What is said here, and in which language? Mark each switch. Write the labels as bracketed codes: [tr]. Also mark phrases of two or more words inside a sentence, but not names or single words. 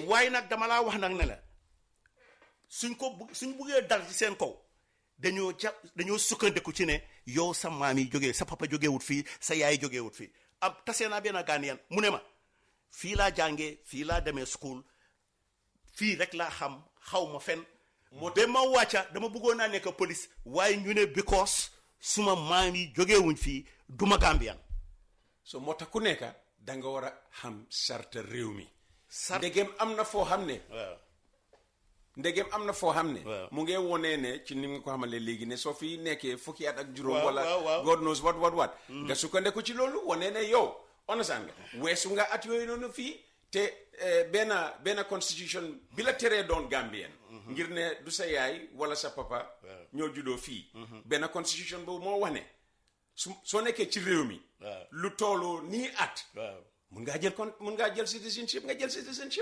[wo] waaye nag dama laa wax nag ne la suñ buggee dal ci seen kaw dañoo sukkandeku ci ne yow sa maam yi jógee sa papa jógee wut fii sa yaay jógee wut fii tasee naa benn Ghanaian mu ne ma fii laa jàngee fii laa demee school fii rek laa xam xaw ma fen ba ma wàcca dama bëggoon naa nekk police waaye ñu ne because suma maam yi jógeewuñ fii duma Gambian so moo tax ku nekk da nga war a xam sarta réew mi ndegem am na foo xam ne mu ngi wonee ne ci ni nga ko xamale léegi ne soo fi nekkee fukki at ak juróom wala [en] God knows what [wo] nga sukkandiku ci loolu wonee ne yow understand nga weesu nga at yooyu noonu fii te benn constitution bi la teree doon Gambien ngir ne du sa yaay wala sa papa ñoo juddoo fii benn constitution boobu moo wax ne soo nekkee ci réew mi lu toolu nii at mun ngaa jël citizenship nga jël citizenship